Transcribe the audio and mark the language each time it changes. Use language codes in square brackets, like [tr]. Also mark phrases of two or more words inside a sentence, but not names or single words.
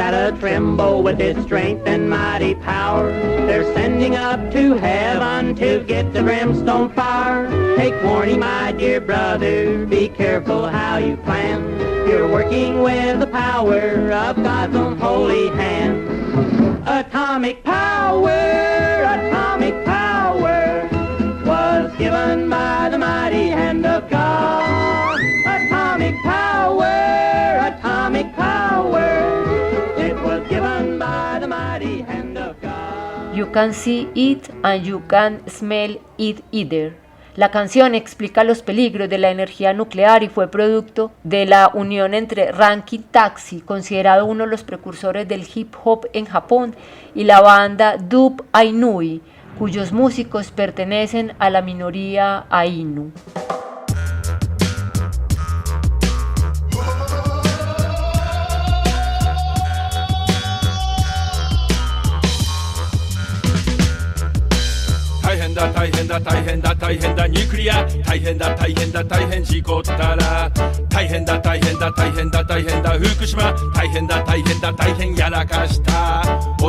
[en] a-tremble with its strength and mighty power. They're sending up to heaven to get the brimstone fire. Take warning, my dear brother, be careful how you plan. You're working with the power of God's own holy hand. Atomic power was given by the mighty hand of God. Atomic power, it was given by the mighty hand of God. You can see it and you can smell it either. [es] La canción explica los peligros de la energía nuclear y fue producto de la unión entre Rankin Taxi, considerado uno de los precursores del hip hop en Japón, y la banda Dub Ainui, cuyos músicos pertenecen a la minoría Ainu. [ja] 大変だニュークリア大変事故ったら大変だ福島大変やらかした放